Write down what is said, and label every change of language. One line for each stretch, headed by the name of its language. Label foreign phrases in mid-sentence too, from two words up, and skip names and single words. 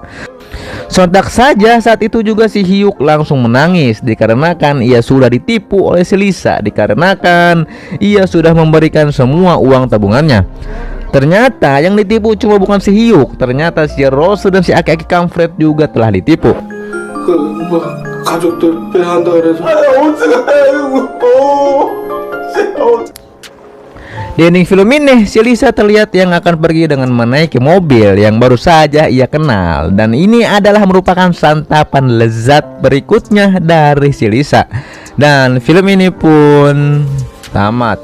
Indonesian: Sontak saja saat itu juga si Hyuk langsung menangis dikarenakan ia sudah ditipu oleh si Lisa, dikarenakan ia sudah memberikan semua uang tabungannya. Ternyata yang ditipu cuma bukan si Hyuk, ternyata si Rose dan si aki-aki kampret juga telah ditipu.
Korean: 가족들 빼한다 그래서
Indonesian: Di ending film ini, si Lisa terlihat yang akan pergi dengan menaiki mobil yang baru saja ia kenal. Dan ini adalah merupakan santapan lezat berikutnya dari si Lisa. Dan film ini pun tamat.